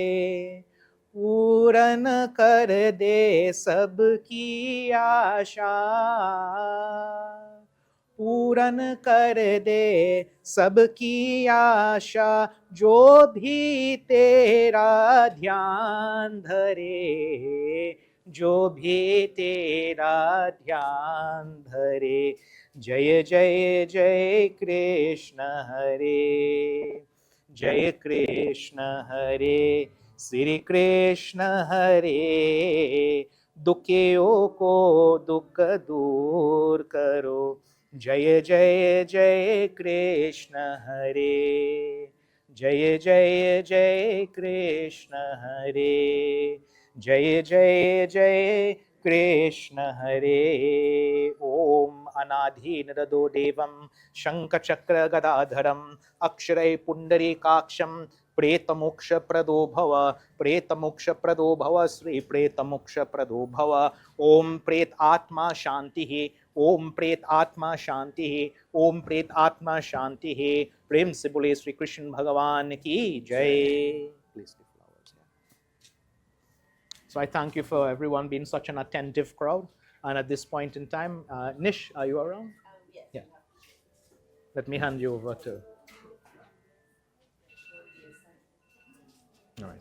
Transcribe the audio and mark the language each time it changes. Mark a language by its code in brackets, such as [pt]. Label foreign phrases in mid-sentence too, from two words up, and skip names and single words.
[hi] पूरन कर दे सबकी आशा, पूरन कर दे सबकी आशा। जो भी तेरा ध्यान धरे, जो भी तेरा ध्यान धरे। जय जय जय कृष्ण हरे, जय कृष्ण हरे, श्री कृष्ण हरे। दुखियों को दुख दूर करो। जय जय जय कृष्ण हरे, जय जय जय कृष्ण हरे, जय जय जय कृष्ण हरे। [sa] ओम अनाधि नरदो देवं शंखचक्र गदाधरम अक्षरै पुंडरीकाक्षं प्रेतमोक्ष प्रदो भव, प्रेतमोक्ष प्रदो भव, श्री प्रेतमोक्ष प्रदो भव। ओम प्रेत आत्मा शांति, ओम प्रेत आत्मा शांति, ओम प्रेत आत्मा शांति। [hi] प्रेम से बोले श्री कृष्ण भगवान की जय। [en] Please give flowers. So I thank you for everyone being such an attentive crowd. And at this point in time, Nish, are you around? Yes. Yeah. Let me hand you over to. All right.